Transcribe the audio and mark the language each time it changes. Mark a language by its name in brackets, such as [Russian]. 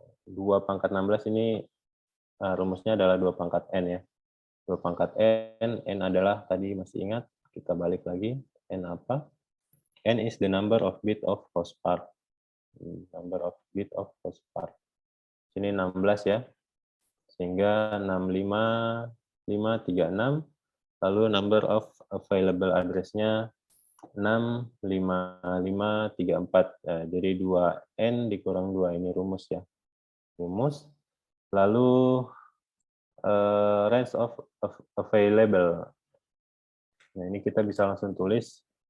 [Indonesian] 2 pangkat 16 ini rumusnya adalah 2 pangkat N ya. 2 pangkat N adalah, tadi masih ingat, kita balik lagi, N apa? [English] N is the number of bit of host part. Number of bit of host part. [Indonesian] Sini 16 ya. Sehingga 65536, lalu [English] number of available [Indonesian] address-nya 65534. Jadi 2N dikurang 2, ini rumus ya. Rumus. Lalu [English] range of available. [Indonesian] Nah, ini kita bisa langsung tulis.